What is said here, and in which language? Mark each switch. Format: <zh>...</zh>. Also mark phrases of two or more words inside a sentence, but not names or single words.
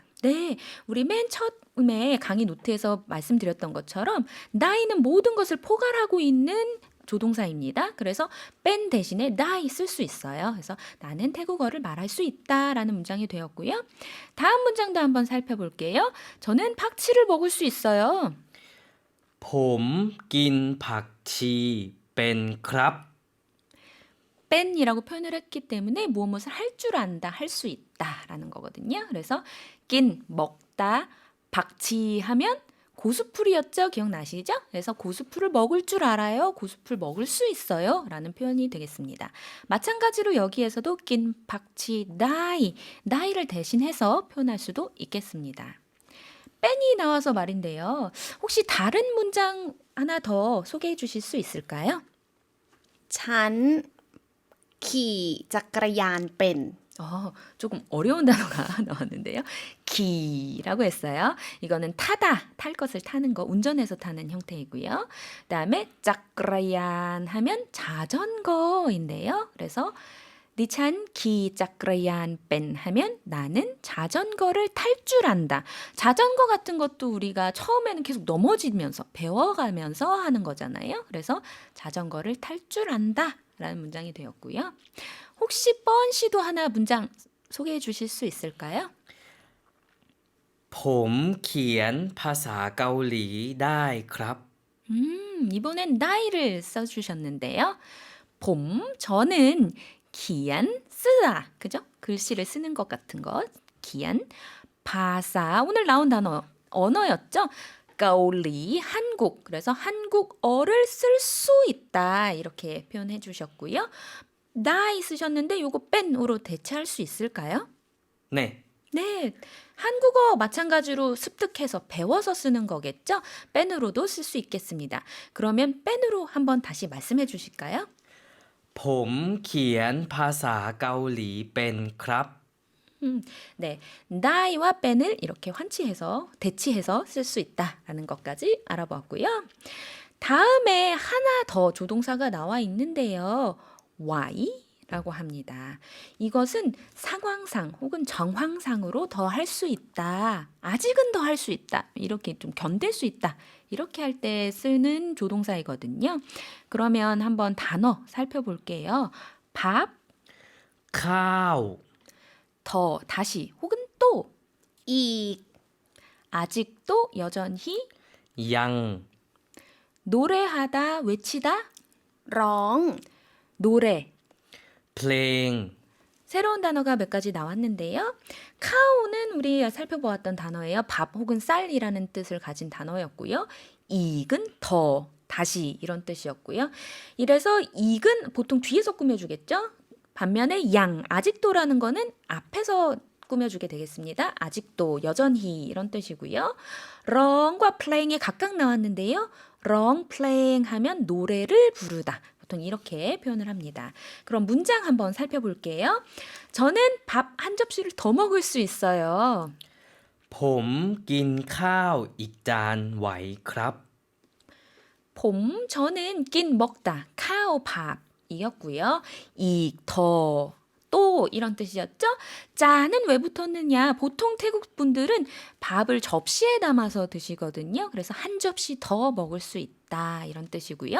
<ko>네, 우리 맨 처음에 강의 노트에서 말씀드렸던 것처럼 나이는 모든 것을 포괄하고 있는 조동사입니다. 그래서 뺀 대신에 나이 쓸 수 있어요. 그래서 나는 태국어를 말할 수 있다라는 문장이 되었고요. 다음 문장도 한번 살펴볼게요. 저는 박치를 먹을 수 있어요.</ko> <th>ผมกินผักชีเป็นครับ</th> <ko>뺀이라고 표현을 했기 때문에 무엇을 할 줄 안다, 할 수 있다라는 거거든요. 그래서 낀, 먹다, 박치하면 고수풀이었죠? 기억나시죠? 그래서 고수풀을 먹을 줄 알아요. 고수풀 먹을 수 있어요. 라는 표현이 되겠습니다. 마찬가지로 여기에서도 낀, 박치, 나이를 대신해서 표현할 수도 있겠습니다. 뺀이 나와서 말인데요. 혹시 다른 문장 하나 더 소개해 주실 수 있을까요?</ko> <th>ฉันขี่จักรยานเป็น</th> <ko>조금 어려운 단어가 나왔는데요. 기라고 했어요. 이거는 타다, 탈 것을 타는 거, 운전해서 타는 형태이고요. 그다음에 짝그라얀 하면 자전거인데요. 그래서 니찬 기 짝그라얀 뺀 하면 나는 자전거를 탈 줄 안다. 자전거 같은 것도 우리가 처음에는 계속 넘어지면서 배워가면서 하는 거잖아요. 그래서 자전거를 탈 줄 안다 라는 문장이 되었고요. 혹시 뻔 씨도 하나 문장 소개해 주실 수 있을까요?</ko> <th>ผมเขียนภาษาเกาหลีได้ครับ</th> <ko>이번엔 나이를 써주셨는데요. 저는 기안, 쓰다, 그죠? 글씨를 쓰는 것 같은 것. 기안, 바사, 오늘 나온 단어, 언어였죠? 가올리, 한국. 그래서 한국어를 쓸 수 있다. 이렇게 표현해 주셨고요. 나이 쓰셨는데 요거 뺀으로 대체할 수 있을까요? 네, 네, 한국어 마찬가지로 습득해서 배워서 쓰는 거겠죠? 뺀으로도 쓸 수 있겠습니다. 그러면 뺀으로 한번 다시 말씀해 주실까요?</ko> <th>ผมเขียนภาษาเกาหลีเป็นครับ</th> <ko>네, 나이와 뺀을 이렇게 대치해서 쓸 수 있다라는 것까지 알아보았고요. 다음에 하나 더 조동사가 나와 있는데요. Y라고 합니다. 이것은 상황상 혹은 정황상으로 더 할 수 있다. 아직은 더 할 수 있다. 이렇게 좀 견딜 수 있다. 이렇게 할 때 쓰는 조동사이거든요. 그러면 한번 단어 살펴볼게요. 밥,</ko> <th>ข้าว</th> <ko>더, 다시 혹은 또,</ko> <th>อีก</th> <ko>아직도, 여전히,</ko> <th>ยัง</th> <ko>노래하다, 외치다,</ko> <th>ร้อง</th> <ko>노래.</ko> <th>เพลง</th> <ko>새로운 단어가 몇 가지 나왔는데요. 카오는 우리 살펴보았던 단어예요. 밥 혹은 쌀이라는 뜻을 가진 단어였고요. 이익은 더, 다시 이런 뜻이었고요. 이래서 이익은 보통 뒤에서 꾸며주겠죠. 반면에 양, 아직도라는 거는 앞에서 꾸며주게 되겠습니다. 아직도, 여전히 이런 뜻이고요. 렁과 플레잉이 각각 나왔는데요. 렁, 플레잉 하면 노래를 부르다. 보통 이렇게 표현을 합니다. 그럼 문장 한번 살펴볼게요. 저는 밥 한 접시를 더 먹을 수 있어요.</ko> <th>ผมกินข้าวอีกจานไหวครับ</th> <ko>저는 낀 먹다, 카오 밥이었고요. 더, 또 이런 뜻이었죠? 짜는 왜 붙었느냐? 보통 태국 분들은 밥을 접시에 담아서 드시거든요. 그래서 한 접시 더 먹을 수 있다 이런 뜻이고요.</ko>